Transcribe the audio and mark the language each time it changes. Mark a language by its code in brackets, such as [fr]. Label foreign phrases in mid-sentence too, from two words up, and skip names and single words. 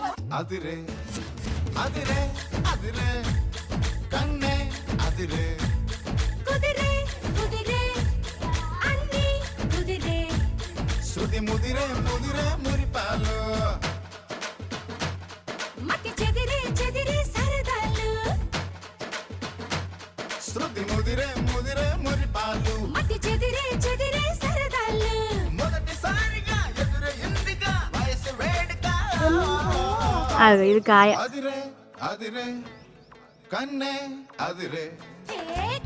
[ta] அதிரே அதிரே அதிரே கண்ணே அதிரே [te] కుదిరే కుదిరే అన్ని కుదిరే శృతి ముదిరే ముదిరే మురిపాలు మతి చెదిరే చెదిరే సరదాలు శృతి ముదిరే ముదిరే మురిపాలు మతి చెదిరే చెదిరే సరదాలు మొదటిసారిగా ఎదురే ఇందిగా వయసు వేడుక ఇది కాయ [ta] அதிரே அதிரே கண்ணே அதிரே ఏ